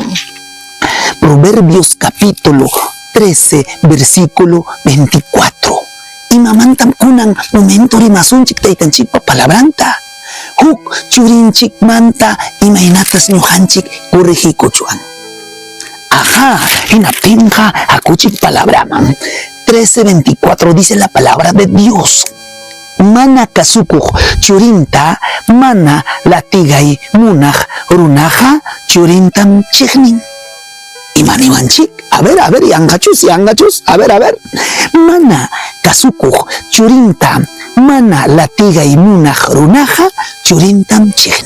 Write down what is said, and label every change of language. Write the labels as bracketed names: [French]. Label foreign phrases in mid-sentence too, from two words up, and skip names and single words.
[Spanish] Proverbios capítulo 13, versículo 24. [Quechua] Imamantam kunan momento rimasunchik taytanchikpa palabranta. Huk churinchik manta imaynatas ñujanchik corregikuchuan. Ajá, hinaptinja hakuchik palabraman. [Spanish] 13:24 dice la palabra de Dios. [Quechua] Mana kasukuj churinta, mana latigay munaj runaja churintam chignin. Imaniwanchik, a ver, yangachus, a ver. Mana kasukuj churinta, mana latigay munaj runaja churintam chignin.